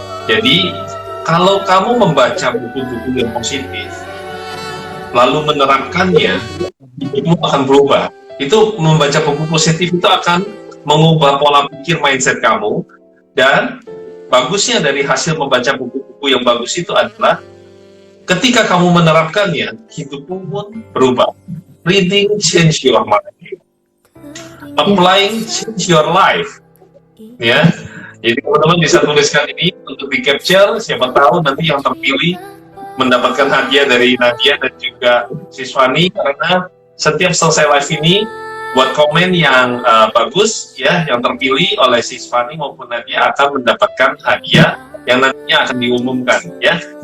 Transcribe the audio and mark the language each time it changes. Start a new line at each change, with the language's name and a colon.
Indonesian: Jadi kalau kamu membaca buku-buku yang positif lalu menerapkannya, hidupmu akan berubah. Itu membaca buku positif itu akan mengubah pola pikir mindset kamu. Dan bagusnya dari hasil membaca buku-buku yang bagus itu adalah ketika kamu menerapkannya, hidupmu pun berubah.
English: Reading change your mind, applying change your life.
Indonesian: Ya, jadi teman-teman bisa tuliskan ini untuk di capture. Siapa tahu nanti yang terpilih mendapatkan hadiah dari Nadia dan juga Siswani, karena setiap selesai live ini buat komen yang bagus ya, yang terpilih oleh Siswani maupun Nadia akan mendapatkan hadiah yang nantinya akan diumumkan ya.